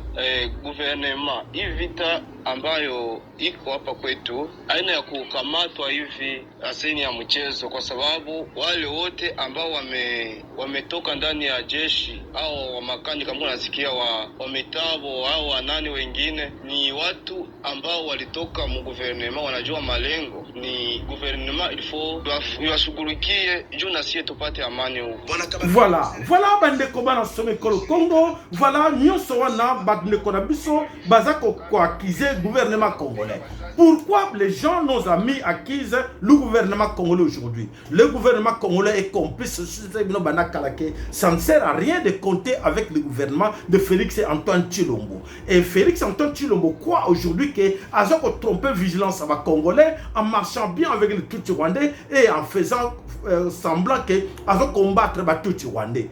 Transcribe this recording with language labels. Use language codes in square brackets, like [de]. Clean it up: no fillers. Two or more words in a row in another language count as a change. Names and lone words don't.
[sw] guvernema hii vita ambayo iko hapa kwetu aina ya kukamatwa hivi asini ya mchezo, kwa sababu wale wote ambao wametoka ndani ya jeshi au wa makani kama unasikia wa mitabo au wanani wengine, ni watu ambao walitoka mu guvernema, wanajua malengo ni guvernema ilifo yashughulikie juu na sie tupate amani huko. [ln] Voilà bandeko bana some kolo Congo, voilà nyonso wana bandeko na biso bazako ko accuser [fr] gouvernement congolais. Pourquoi les gens, nos amis, accusent le gouvernement congolais aujourd'hui? Le gouvernement congolais est complice. Ça ne sert à rien de compter avec le gouvernement de Félix Antoine Tshilombo. Et Félix Antoine Tshilombo croit aujourd'hui que Azoko trompé vigilance avec les Congolais en marchant bien avec les Tutsi Rwandais et en faisant semblant que Azoko combattre les Tutsi Rwandais.